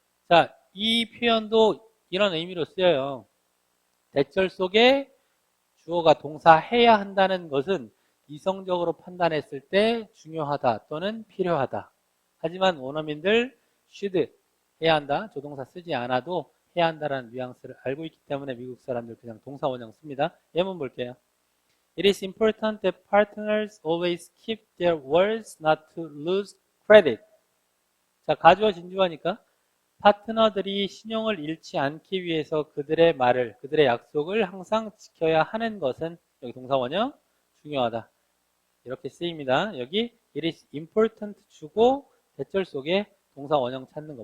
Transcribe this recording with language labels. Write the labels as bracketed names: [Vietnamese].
[Korean] 자, 이 표현도 이런 의미로 쓰여요. 대절 속에 주어가 동사 해야 한다는 것은 이성적으로 판단했을 때 중요하다 또는 필요하다. 하지만 원어민들 should 해야 한다, 조동사 쓰지 않아도 해야 한다라는 뉘앙스를 알고 있기 때문에 미국 사람들 그냥 동사 원형 씁니다. 예문 볼게요. [English] It is important that partners always keep their words not to lose credit. [Korean] 자, 가주어 진주어니까 파트너들이 신용을 잃지 않기 위해서 그들의 말을, 그들의 약속을 항상 지켜야 하는 것은 여기 동사 원형 중요하다. 이렇게 쓰입니다. 여기 it is important 주고 대절 속에 동사 원형 찾는 거.